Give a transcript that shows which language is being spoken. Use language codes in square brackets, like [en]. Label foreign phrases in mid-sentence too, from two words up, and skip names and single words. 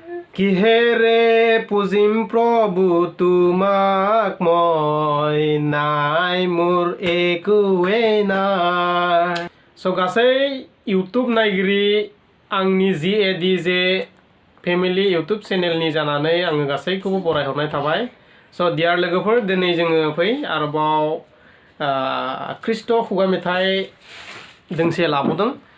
[as] কিহেৰে পুজিম প্ৰভু তোমাক মই নাই মোৰ একোৱেই নাই। [brx] स' गासै इउटुब नायगिरि आंनि जे फेमिलि इउटुब चेनेलनि जानानै आङो गासैखौबो बरायहरनाय थाबाय। स' डियार लोगोफोर, दिनै जोङो फै आरोबाव ख्रिस्ट खुगा मेथाइ दोंसे लाबोदों।